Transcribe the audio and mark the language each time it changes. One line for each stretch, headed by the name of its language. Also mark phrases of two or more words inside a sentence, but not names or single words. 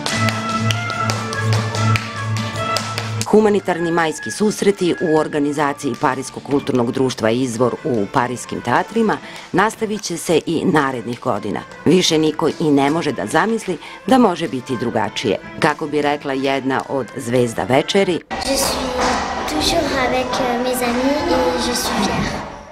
Serbian: Humanitarni majski susreti u organizaciji Pariskog kulturnog društva Izvor u pariskim teatrima nastavit će se i narednih godina. Više niko i ne može da zamisli da može biti drugačije. Kako bi rekla jedna od zvezda večeri:
French: Je suis toujours avec mes amis et je suis fière.